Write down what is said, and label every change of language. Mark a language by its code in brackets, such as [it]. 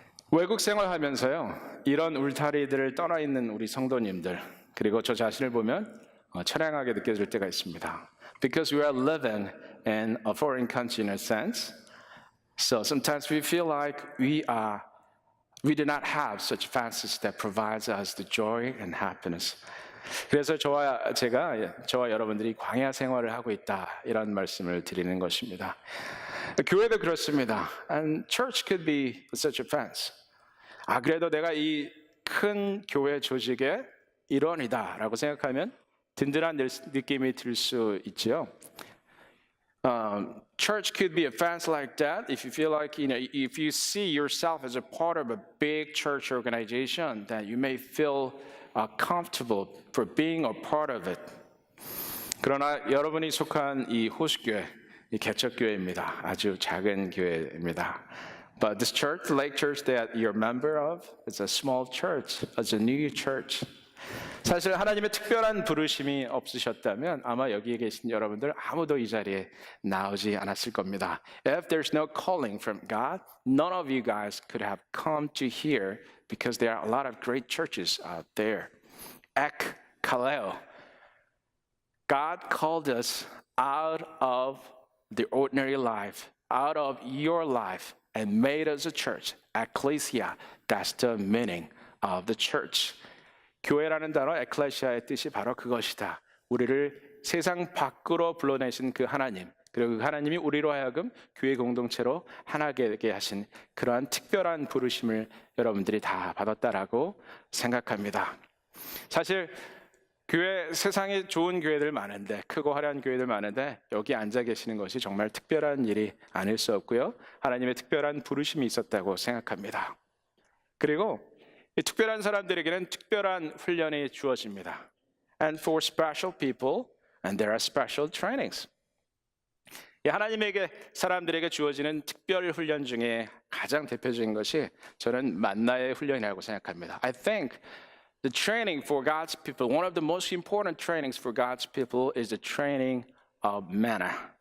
[ko] 외국 생활하면서요, 이런 울타리들을 떠나 있는 우리 성도님들, 그리고 저 자신을 보면 처량하게 느껴질 때가 있습니다. [en] Because we are living in a foreign country in a sense, so sometimes we feel like we do not have such fences that provides us the joy and happiness. [ko] 그래서 저와 여러분들이 광야 생활을 하고 있다, 이런 말씀을 드리는 것입니다. 교회도 그렇습니다. [en] And church could be such a fence. [ko] 그래도 내가 이 큰 교회 조직의 일원이다라고 생각하면 든든한 느낌이 들 수 있죠. [en] Church could be a fence like that if you feel like, if you see yourself as a part of a big church organization, then you may feel comfortable for being a part of it. [ko] 그러나 여러분이 속한 이 호수교회, 이 개척교회입니다. 아주 작은 교회입니다. [en] But this church, the Lake Church that you're a member of, is a small church, it's a new church. [ko] 사실 하나님의 특별한 부르심이 없으셨다면 아마 여기에 계신 여러분들 아무도 이 자리에 나오지 않았을 겁니다. [en] If there's no calling from God, none of you guys could have come to here because there are a lot of great churches out there. Ek kaleo. God called us out of the ordinary life, out of your life, and made us a church. Ecclesia, that's the meaning of the church. [ko] 교회라는 단어, 에클레시아의 뜻이 바로 그것이다. 우리를 세상 밖으로 불러내신 그 하나님, 그리고 그 하나님이 우리로 하여금 교회 공동체로 하나 되게 하신 그러한 특별한 부르심을 여러분들이 다 받았다라고 생각합니다. 사실 교회, 세상에 좋은 교회들 많은데, 크고 화려한 교회들 많은데 여기 앉아 계시는 것이 정말 특별한 일이 아닐 수 없고요, 하나님의 특별한 부르심이 있었다고 생각합니다. 그리고 이 특별한 사람들에게는 특별한 훈련이 주어집니다. [en] And for special people, and there are special trainings. [ko] 하나님에게, 사람들에게 주어지는 특별 훈련 중에 가장 대표적인 것이 저는 만나의 훈련이라고 생각합니다. [en] I think the training for God's people, one of the most important trainings for God's people is the training of manna.